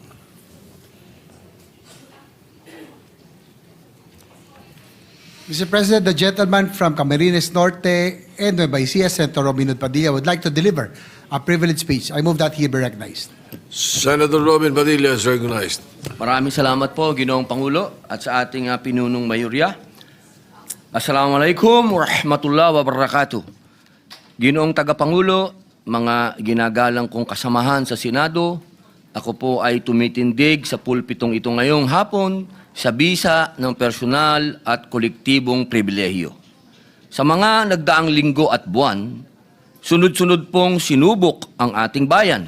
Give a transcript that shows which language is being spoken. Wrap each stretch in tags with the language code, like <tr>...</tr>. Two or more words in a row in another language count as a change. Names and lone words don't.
<en>Mr. President, the gentleman from Camarines Norte and Nueva Ecija, Senator Robin Padilla, would like to deliver a privileged speech. I move that he be recognized. Senator Robin Padilla is recognized.</en> <tl>Maraming salamat po, Ginoong Pangulo, at sa ating pinunong mayurya.</tl> <ar>Assalamualaikum warahmatullahi wabarakatuh.</ar> <tl>Ginoong Tagapangulo, mga ginagalang kong kasamahan sa Senado, ako po ay tumitindig sa pulpitong ito ngayong hapon sa bisa ng personal at kolektibong pribilehiyo. Sa mga nagdaang linggo at buwan, sunod-sunod pong sinubok ang ating bayan.</tl>